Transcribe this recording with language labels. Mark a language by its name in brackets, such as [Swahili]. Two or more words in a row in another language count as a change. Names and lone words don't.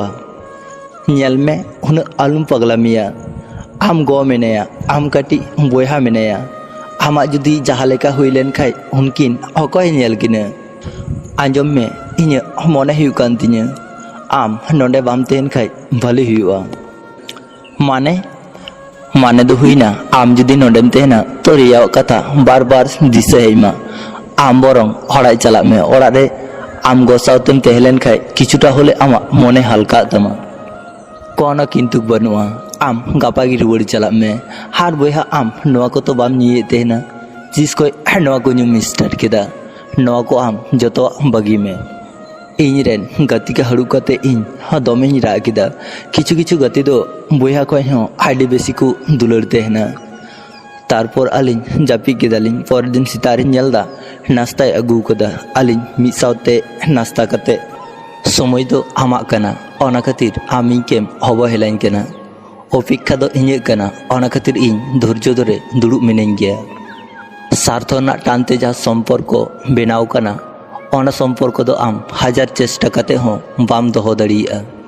[Santali] ᱧᱮᱞ ᱢᱮ, ᱩᱱᱟᱹᱜ ᱟᱞᱚᱢ ᱯᱟᱜᱞᱟᱢᱤᱭᱟ। ᱟᱢ ᱜᱚ ᱢᱮᱱᱟᱭᱟ, ᱟᱢ ᱠᱟᱹᱴᱤᱡ ᱵᱚᱭᱦᱟ ᱢᱮᱱᱟᱭᱟ। ᱟᱢᱟᱜ ᱡᱩᱫᱤ ᱡᱟᱦᱟᱸ ᱞᱮᱠᱟ ᱦᱩᱭ ᱞᱮᱱ ᱠᱷᱟᱡ ᱩᱱᱠᱤᱱ ᱚᱠᱚᱭ ᱧᱮᱞ ᱠᱤᱱᱟᱹ? ᱟᱸᱡᱚᱢ ᱢᱮ, ᱤᱧᱟᱹᱜ ᱢᱚᱱᱮ ᱦᱩᱭᱩᱜ ᱠᱟᱱ ᱛᱤᱧᱟᱹ ᱟᱢ ᱱᱚᱰᱮ ᱵᱟᱢ ᱛᱟᱦᱮᱱ ᱠᱷᱟᱡ ᱵᱷᱟᱹᱞᱤ ᱦᱩᱭᱩᱜᱼᱟ। माने दो हुईना, आम जुदी नोडेम तहना तो रिया कथा बार बार दिशा हेमा। आम बरंग हड़ाई चला में ओड़ा रे आम गोसावतेम तहलेन खाय किछुटा होले आमा मोने हल्का तमा। कोनो किंतु बनुआ, आम गापागी रुवाड़ी चला में। हार बोहा आम नोआ को तो बाम निये तहना जिसको नोआ को न्यू मिस्टर केदा। नोआ को आम जतो बगी में ᱤᱧ ᱨᱮᱱ ᱜᱟᱛᱮ ᱠᱚ ᱦᱟᱹᱲᱩᱵ ᱠᱟᱛᱮ ᱤᱧ ᱦᱚᱸ ᱫᱚᱢᱮᱧ ᱨᱟᱜ ᱠᱮᱫᱟ। ᱠᱤᱪᱷᱩ ᱜᱟᱛᱮ ᱫᱚ ᱵᱚᱭᱦᱟ ᱠᱷᱚᱡ ᱦᱚᱸ ᱟᱹᱰᱤ ᱵᱮᱥᱤ ᱠᱚ ᱫᱩᱞᱟᱹᱲ ᱛᱟᱦᱮᱱᱟ। तारपर आलिन जापी केदालिन। पर दिन सितारिन नेलदा नाश्ता अगू कदा। आलिन मिद सावते नाश्ता कते समय दो आमाक कना। ओना खातिर आम इनकेम अवहेलाइन कना। अपेक्षा दो इᱧᱟᱹᱜ कना। ओना खातिर ᱤᱧ धैर्य धरे दुड़ुब मिनाइन गया। स्वार्थ रनाग टानते जहाँ सम्पर्क बेनाव कना ओना सम्पर्क दो आम हजार चेष्टा कते हों बाम दोहो दाड़ियागा।